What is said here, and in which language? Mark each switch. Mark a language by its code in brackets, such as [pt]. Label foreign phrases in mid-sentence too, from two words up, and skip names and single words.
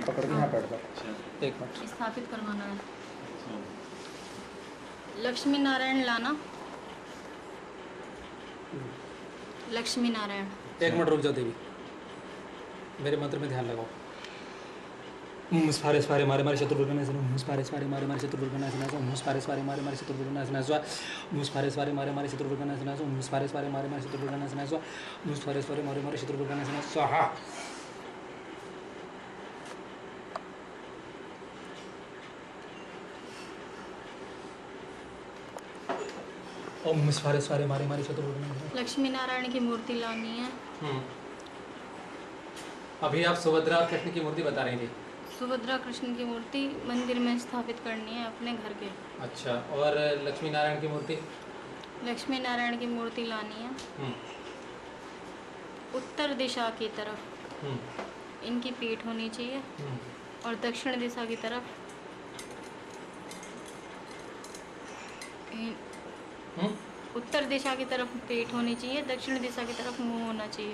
[hi] पकड़ के यहाँ बैठ जाओ। अच्छा एक मिनट, में स्थापित करवाना है। अच्छा। लक्ष्मी नारायण लाना। लक्ष्मी नारायण। एक मिनट रुक जाओ देवी, मेरे मंत्र में ध्यान लगाओ। मुस्फारे स्वारे मारे मारे शत्रुघ्न मुस्फारे स्वारे मारे मारे शत्रुघ्न मुस्फारे स्वारे मारे मारे शत्रुघ्न मुस्फारे स्वारे मारे मारे शत्रुघ्न मुस्फारे स्वारे मारे मारे शत्रुघ्न मुस्फारे स्वारे मारे मारे शत्रुघ्न स्वाहा। ओम मुस्फारे स्वारे मारे मारे शत्रुघ्न। लक्ष्मी नारायण की मूर्ति लानी है। अभी आप सुभद्रा और कृष्ण की मूर्ति बता रही थी। सुभद्रा कृष्ण की मूर्ति मंदिर में स्थापित करनी है अपने घर के। अच्छा, और लक्ष्मी नारायण की मूर्ति? लक्ष्मी नारायण की मूर्ति लानी है उत्तर दिशा की तरफ इनकी पीठ होनी चाहिए, और दक्षिण दिशा की तरफ उत्तर दिशा की तरफ पीठ होनी चाहिए, दक्षिण दिशा की तरफ मुंह होना चाहिए।